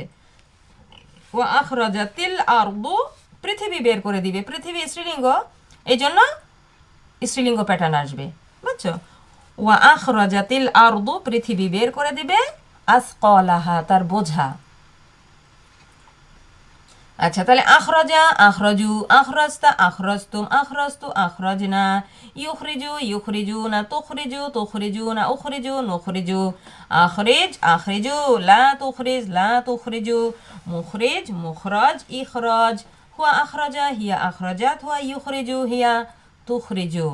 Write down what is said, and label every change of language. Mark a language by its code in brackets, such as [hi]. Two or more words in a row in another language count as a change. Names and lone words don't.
[ar] وأخرجت الأرض, [bn] পৃথিবী বের করে দিবে, পৃথিবী স্ত্রীলিঙ্গ, এই জন্য স্ত্রীলিঙ্গ প্যাটার্ন আসবে, বুঝছো? [ar] وأخرجت الأرض, [bn] পৃথিবী বের করে দিবে, আসকালাহা, তার বোঝা। আচ্ছা, তাহলে [ar] أخرج أخرجوا أخرجت أخرجتم أخرجت أخرجنا يخرج يخرجون تخرج تخرجون أخرج نخرج أخرج أخرجوا لا تخرج لا تخرجوا مخرج مخرج إخراج هو أخرج هي أخرجت هو يخرج هي تخرج.